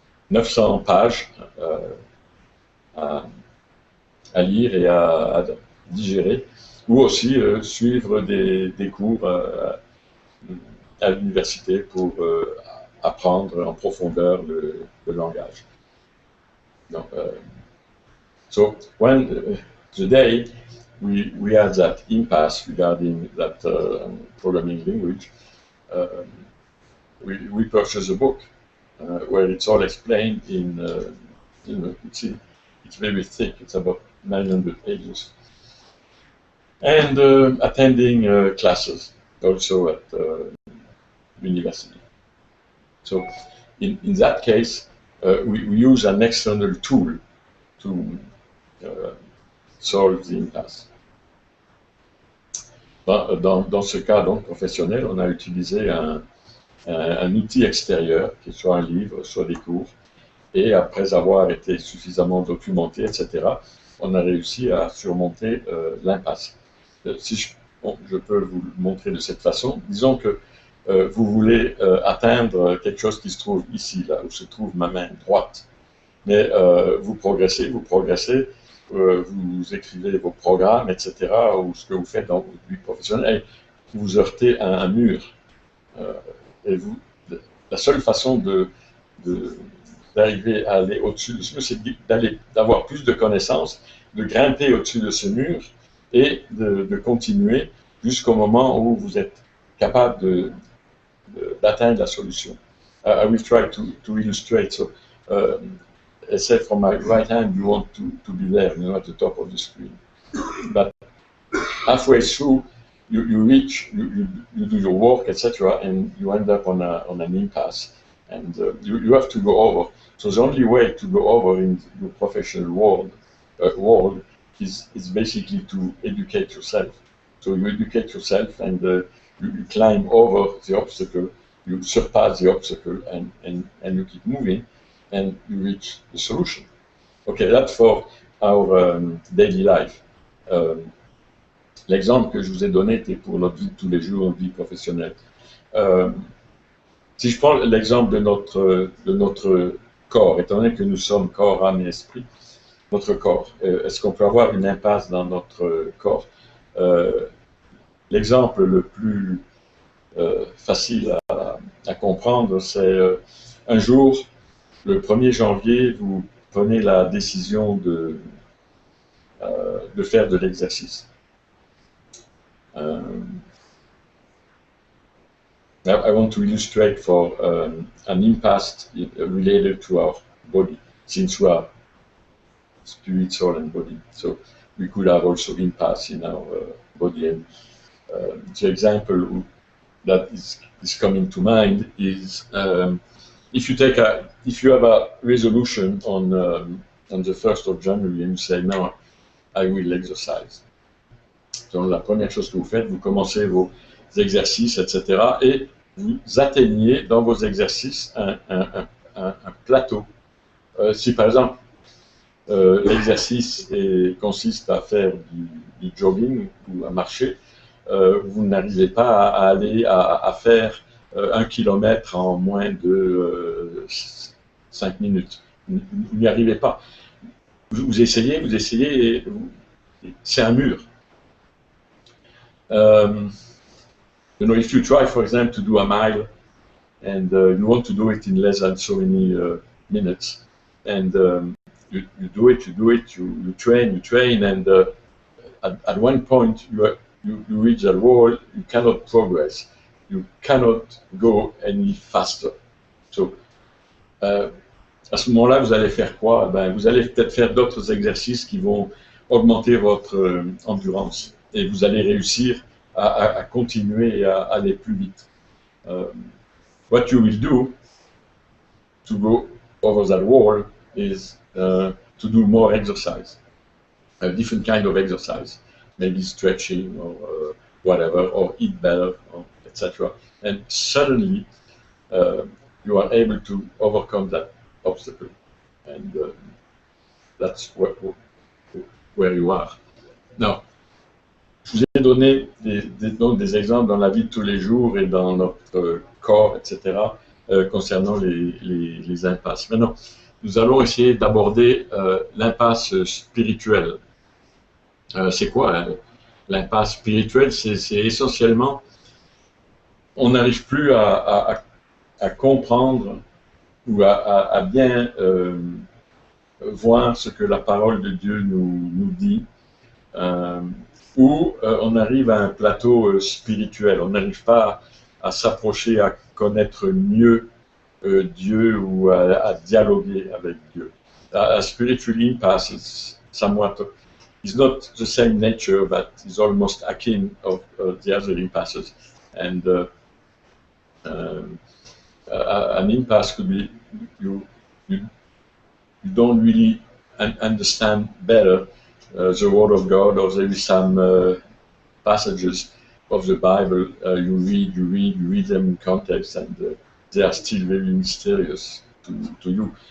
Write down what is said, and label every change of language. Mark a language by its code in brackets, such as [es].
[fr] 900 pages à lire et à digérer, ou aussi suivre des cours à l'université pour apprendre en profondeur le langage. Donc, [en] so when today we had that impasse regarding that programming language, we purchased a book where it's all explained in, it's very thick, it's about 900 pages. And attending classes also at university. So in that case, we use an external tool to solve the impasse. [fr] Dans ce cas donc professionnel, on a utilisé un outil extérieur, qui soit un livre, soit des cours, et après avoir été suffisamment documenté, etc., on a réussi à surmonter l'impasse. Si je peux vous le montrer de cette façon, disons que vous voulez atteindre quelque chose qui se trouve ici, là où se trouve ma main droite. Mais vous progressez, vous écrivez vos programmes, etc., ou ce que vous faites dans votre vie professionnelle, et vous heurtez à un mur. Et la seule façon d'arriver à aller au-dessus de ce mur, c'est d'avoir plus de connaissances, de grimper au-dessus de ce mur et de continuer jusqu'au moment où vous êtes capable d'atteindre la solution. [en] I will try to illustrate. So, I said from my right hand, you want to be there, at the top of the screen. But halfway through, you do your work, etc., and you end up on an impasse, and you have to go over. So the only way to go over in your professional world is basically to educate yourself. So you educate yourself, and you climb over the obstacle, you surpass the obstacle, and you keep moving, and you reach the solution. Okay, that's for our daily life. [fr] L'exemple que je vous ai donné était pour notre vie de tous les jours, vie professionnelle. Si je prends l'exemple de notre corps, étant donné que nous sommes corps, âme et esprit, notre corps, est-ce qu'on peut avoir une impasse dans notre corps? L'exemple le plus facile à comprendre, c'est un jour, le 1er janvier, vous prenez la décision de faire de l'exercice. [en] I want to illustrate for an impasse related to our body, since we are spirit, soul, and body. So we could have also impasse in our body. And the example that is coming to mind is if you have a resolution on the 1st of January and you say, no, I will exercise. [fr] Donc la première chose que vous faites, vous commencez vos exercices, etc. et vous atteignez dans vos exercices un plateau. Si par exemple l'exercice consiste à faire du jogging ou à marcher, vous n'arrivez pas à aller à faire 1 kilomètre en moins de 5 minutes. Vous n'y arrivez pas. Vous essayez, et c'est un mur. [en] If you try, for example, to do a mile, and you want to do it in less than so many minutes, and you do it, you train, and at one point you reach a wall, you cannot progress, you cannot go any faster. So, [fr] à ce moment-là, vous allez faire quoi? Vous allez peut-être faire d'autres exercices qui vont augmenter votre endurance, et vous allez réussir à continuer et à aller plus vite. [en] What you will do to go over that wall is to do more exercise, a different kind of exercise, maybe stretching or whatever, or eat better, etc. And suddenly you are able to overcome that obstacle, and that's where you are. Now, [fr] je vous ai donné des exemples dans la vie de tous les jours et dans notre corps, etc., concernant les impasses. Maintenant, nous allons essayer d'aborder l'impasse spirituelle. C'est quoi l'impasse spirituelle? C'est essentiellement, on n'arrive plus à comprendre ou à bien voir ce que la parole de Dieu nous dit, où on arrive à un plateau spirituel. On n'arrive pas à s'approcher, à connaître mieux Dieu ou à dialoguer avec Dieu. [en] A spiritual impasse is somewhat, is not the same nature, but is almost akin of the other impasses. And an impasse could be you don't really understand better the Word of God, or there is some passages of the Bible you read them in context, and they are still very mysterious to you.